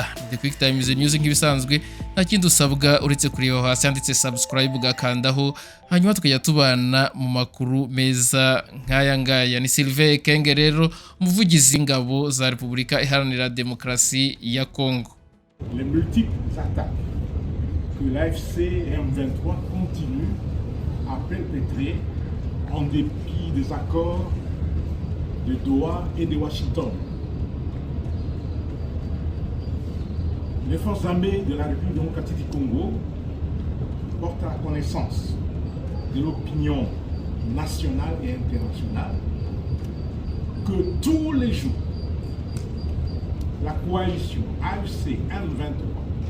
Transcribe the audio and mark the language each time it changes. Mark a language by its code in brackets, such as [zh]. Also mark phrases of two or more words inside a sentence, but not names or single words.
[rw] The Quick Times News nk'ibisanzwe nta kindi usabwa uretse kureba hasi handitse subscribe ugakandaho hanyuma tukajya tubana mu makuru meza nk'aya ngaya. Ni Sylvain Ekenge rero umuvugizi w'ingabo za Repubulika Iharanira Demokarasi ya Congo. [fr] Les multiples attaques que l'AFC et M23 continuent à perpétrer en dépit des accords de Doha et de Washington. Les forces armées de la République démocratique du Congo portent à la connaissance de l'opinion nationale et internationale que tous les jours, la coalition AFC M23